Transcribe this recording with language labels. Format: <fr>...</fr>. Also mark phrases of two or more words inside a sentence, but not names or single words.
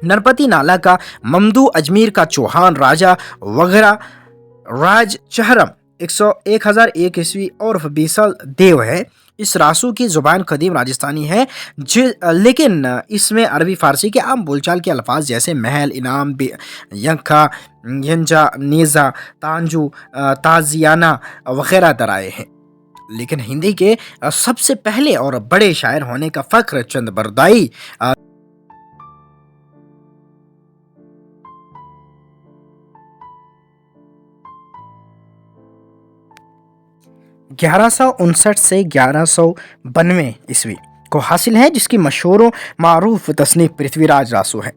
<ur>نرپتی نالہ کا مامدو، اجمیر کا چوہان راجہ وغیرہ راج چہرم 1001 عیسوی اور بیسل دیو ہے. اس راسو کی زبان قدیم راجستھانی ہے لیکن اس میں عربی فارسی کے عام بول چال کے الفاظ جیسے محل, انعام، ینکھا، ینجا، نیزہ، تانجو، تازیانہ وغیرہ درائے ہیں. لیکن ہندی کے سب سے پہلے اور بڑے شاعر ہونے کا فخر چند بردائی 1159 سے 1192 عیسوی کو حاصل ہے، جس کی مشہور معروف تصنیف پرتھوی راج راسو ہے.</ur>